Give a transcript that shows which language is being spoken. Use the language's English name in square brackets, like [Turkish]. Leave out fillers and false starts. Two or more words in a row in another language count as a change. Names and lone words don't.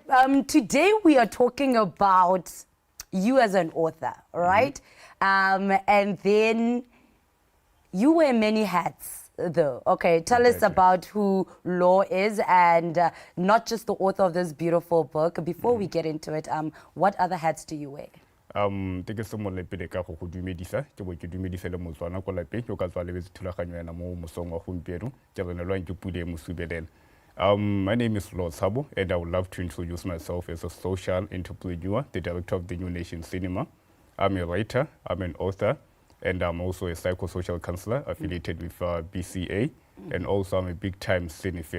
[English] Today we are talking about you as an author, right? And then you wear many hats, though. Okay, tell us about who Law is, and not just the author of this beautiful book. Before we get into it, what other hats do you wear? Thank you so much [Tswana] ka go dumedisa ke bo ke dumedisa le motswana ko lapeng yo ka tswa le thulaganyo yana mo mosong wa gompieno ke bonelwang ke pule mosubelela. [English] My name is Lord Thabo, and I would love to introduce myself as a social entrepreneur, the director of the New Nation Cinema. I'm a writer, I'm an author, and I'm also a psychosocial counselor affiliated with BCA, and also I'm a big-time cinephile.